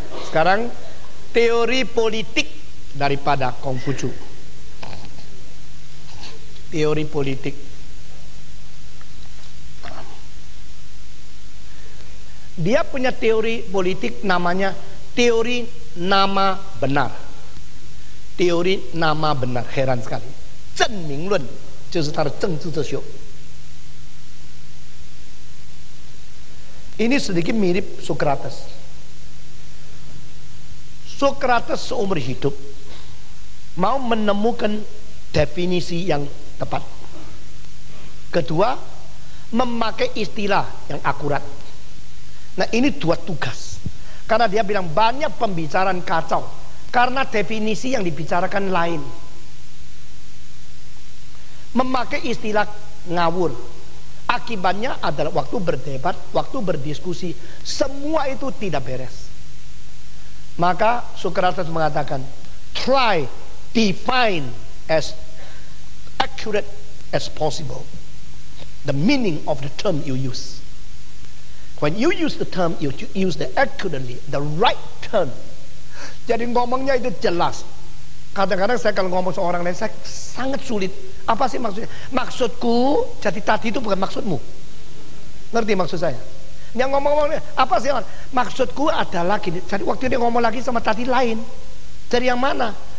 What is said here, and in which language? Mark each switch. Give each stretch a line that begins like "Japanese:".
Indonesian: Sekarang teori politik daripada Konghucu. Teori politik. Dia punya teori politik namanya teori nama benar. Teori nama benar, heran sekali.
Chinese: Zhenmingluan, 就是他的政治哲学.
Indonesian: Ini sedikit mirip Socrates. Socrates seumur hidup mau menemukan definisi yang tepat. Kedua, memakai istilah yang akurat. Nah, ini dua tugas. Karena dia bilang banyak pembicaraan kacau karena definisi yang dibicarakan lain. Memakai istilah ngawur. Akibatnya adalah waktu berdebat, waktu berdiskusi, semua itu tidak beres. Maka Socrates mengatakan,
English: try define as accurate as possible the meaning of the term you use. When you use the term, you use the accurately, the right term.
Indonesian: Jadi ngomongnya itu jelas. Kadang-kadang saya kalau ngomong seorang lain, saya sangat sulit. Apa sih maksudnya? Maksudku, jadi tadi itu bukan maksudmu. Ngerti maksud saya? Yang ngomong-ngomong, apa sih? Maksudku adalah gini. Jadi waktu dia ngomong lagi sama tadi lain. Dari yang mana?